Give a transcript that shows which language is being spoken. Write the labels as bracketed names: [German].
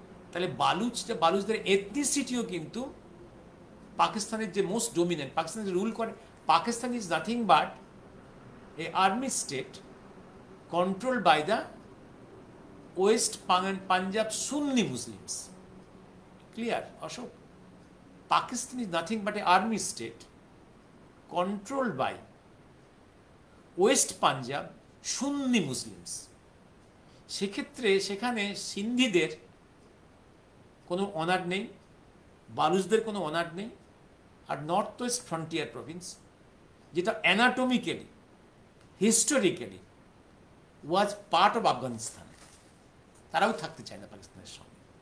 [Bangla] তাহলে বালুচদের এথনিসিটিও কিন্তু পাকিস্তানের যে মোস্ট ডোমিনেন্ট, পাকিস্তানের রুল করে, [English] Pakistan is nothing but a army state controlled by the West Punjab Sunni Muslims. Clear, Ashok? Pakistan is nothing but an army state controlled by West Punjab Sunni Muslims. [Bangla] সেক্ষেত্রে সেখানে সিন্ধিদের কোনো honour নেই, বালুচদের কোনো honour নেই। আর north West frontier Province, যেটা [English] anatomically historically was part of [Bangla] Afghanistan, তারাও থাকতে চায় না পাকিস্তানের সঙ্গে।